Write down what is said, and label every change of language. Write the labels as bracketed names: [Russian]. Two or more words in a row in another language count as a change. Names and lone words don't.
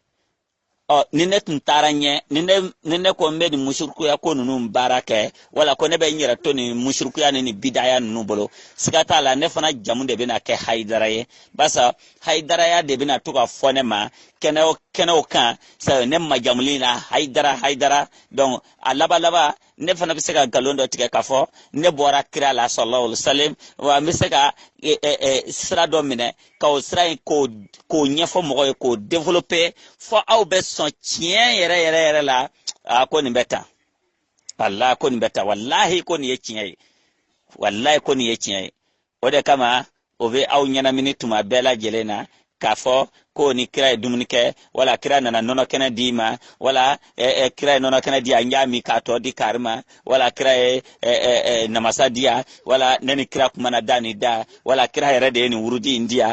[Bambara] Ni ne tun taara ɲɛ, ni ne ko n bɛ nin musurukuya ko ninnu baara kɛ, wala ko ne bɛ n yɛrɛ to nin musurukuya ni bidaya ninnu bolo, siga t'a la ne fana jamu de bɛna kɛ Hayidara ye. Barisa Hayidaraya de bɛna to ka fɔ ne ma kɛnɛw kan, ne majamuli la Hayidara. Donc a laban ne fana bɛ se ka nkalon dɔ tigɛ k'a fɔ ne bɔra kira la [Arabic] صلى الله عليه وسلم, [Bambara] wa n bɛ se ka sira dɔ minɛ ka o sira in k'o ɲɛfɔ mɔgɔ ye, k'o développer fɔ aw bɛ sɔn tiɲɛ yɛrɛ la, ko nin bɛ tan. Allah ko nin bɛ tan, wallahi ko nin ye tiɲɛ ye, wallahi ko nin ye tiɲɛ ye. O de kama o bɛ aw ɲɛnamini tuma bɛɛ lajɛlen na k'a fɔ ko ni kira ye dumuni kɛ, wala kira nana nɔnɔ kɛnɛ di ma, wala kira ye nɔnɔ kɛnɛ di a ɲa mi k'a tɔ di kari ma, wala kira ye namasa di yan, wala ne ni kira kumana da ni da, wala kira yɛrɛ de ye nin wurudi in di yan.